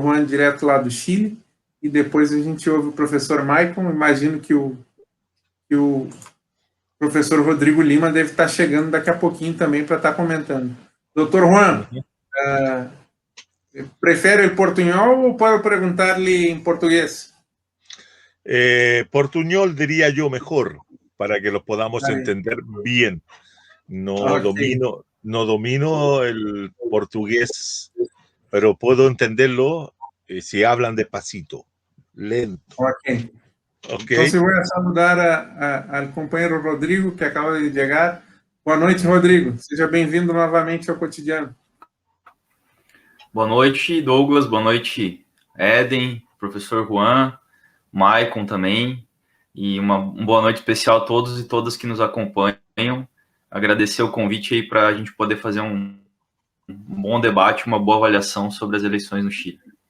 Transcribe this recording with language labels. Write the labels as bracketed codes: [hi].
[pt] Juan, direto lá do Chile, e depois a gente ouve o professor Maicon. Imagino que o professor Rodrigo Lima deve estar chegando daqui a pouquinho também para estar comentando. Dr. Juan, prefere el portuñol ou puedo perguntar-lhe em português? [es] Portuñol diría yo mejor, para que los podamos entender bien. No domino el portugués, pero puedo entenderlo si hablan despacito, lento. Ok. Entonces voy a saludar al compañero Rodrigo, que acaba de llegar. [pt] Boa noite, Rodrigo. Seja bem-vindo novamente ao Cotidiano. Boa noite, Douglas. Boa noite, Eden, professor Juan, Maicon também. E uma boa noite especial a todos e todas que nos acompanham. Agradecer o convite aí para a gente poder fazer um bom debate, uma boa avaliação sobre as eleições no Chile.